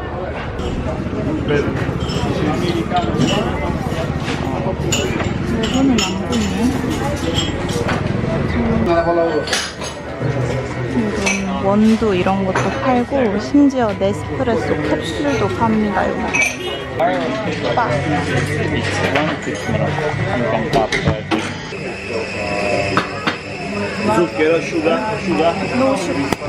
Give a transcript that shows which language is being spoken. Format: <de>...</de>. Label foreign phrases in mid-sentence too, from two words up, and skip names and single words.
<ko>일본은 안 보이네. 이런 원두 이런 것도 팔고 심지어 네스프레소 캡슐도 팝니다. 여기.</ko> <it>Zucchero, asciuga.</it> <en>No sugar.</en>